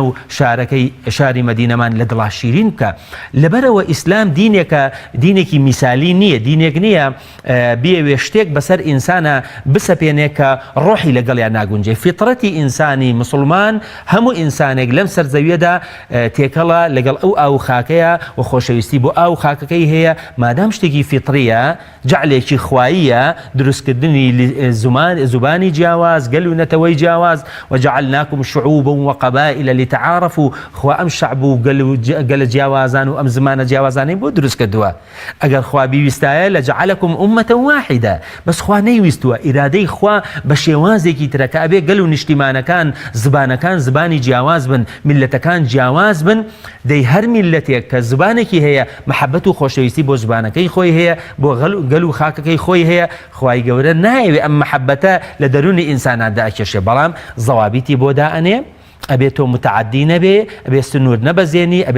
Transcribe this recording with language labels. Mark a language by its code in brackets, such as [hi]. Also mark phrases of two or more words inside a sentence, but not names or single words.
[ckb] و شاری مەدینەمان لە دڵا شیرین بکە لەبەرەوە ئیسلام دینێکی میسالی نییە دینێک نییە بێوێ شتێک بەسەر ئینسانە بسەپێنێ کە ڕۆحی لەگەڵیان ناگونجێ فطرەتی ئینسانی مسلمان هەموو ئینسانێک لەم سەرزەویەدا تێکەڵە لەگەڵ ئەو خاکەیە و خۆشەویستی بۆ ئاو خاکەکەی هەیە مادام شتێکی فطریە جعلێکی خواییە دروستکردنی زبانی جیاواز گەل و نەتەوەی جیاواز [ar] وجعلناكم شعوبا وقبائل لتعارفوا [ckb] خوا ئەم شعب و گەلە جیاوازان و ئەم زمانە جیاوازانەی بۆ دروست کردووە ئەگەر خوا بیویستایە [ar] لەجعلكم أمة واحدة [ckb] بەس خوا نەیویستووە ئیرادەی خوا بە شێوازێکی ترەکە ئەبێ گەل و نیشتیمانەکان زبانەکان زبانی جیاواز بن میلەتەکان جیاواز بن دەی هەر میلەتێک کە زبانێکی هەیە محەبەت و خۆشەویستی بۆ زبانەکەی خۆی هەیە بۆ گەل و خاکەکەی خۆی هەیە خوای گەورە نایەوێ ئەم محەبەتە لە دەرونی ئینساناندا ئەکێشێ بەڵام زەوابیتی بۆ دائەنێ ئەبێت تۆ متعدی نەبێ ئەبێ سنوور نەبەزێنی ئەبێت